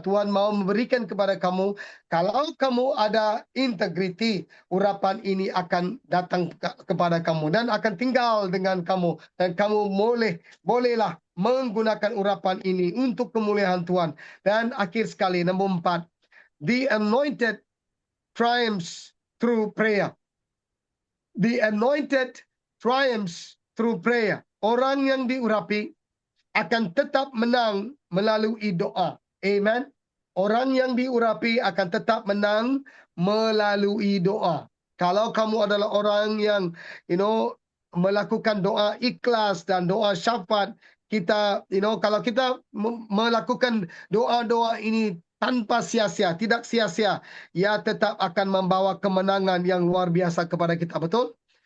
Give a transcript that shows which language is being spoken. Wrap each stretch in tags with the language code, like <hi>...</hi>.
<ms>Tuhan mau memberikan kepada kamu. Kalau kamu ada integriti, urapan ini akan datang kepada kamu dan akan tinggal dengan kamu. Dan kamu bolehlah menggunakan urapan ini untuk kemuliaan Tuhan. Dan akhir sekali, nombor 4.</ms> <en>The anointed triumphs through prayer. The anointed triumphs through prayer.</en> <ms>Orang yang diurapi akan tetap menang melalui doa. Amen. Orang yang diurapi akan tetap menang melalui doa. Kalau kamu adalah orang yang melakukan doa ikhlas dan doa syafaat, kalau kita melakukan doa-doa ini tanpa sia-sia, tidak sia-sia, ia tetap akan membawa kemenangan yang luar biasa kepada kita. Betul?</ms>